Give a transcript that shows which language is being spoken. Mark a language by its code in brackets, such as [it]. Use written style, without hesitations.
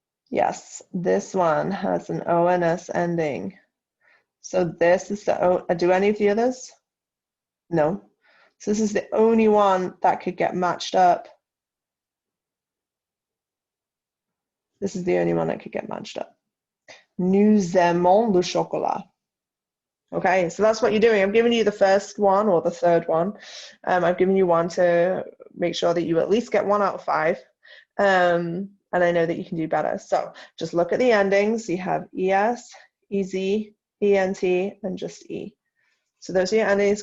[en] Yes, this one has an ONS ending. So this is the O. Do any of the others? No. So this is the only one that could get matched up. This is the only one that could get matched up. [fr] Nous aimons le chocolat. [en] Okay, so that's what you're doing. I'm giving you the first one or the third one. I've given you one to make sure that you at least get 1 out of 5. And I know that you can do better. So just look at the endings. You have ES, EZ, ENT, and just E. So those are your endings.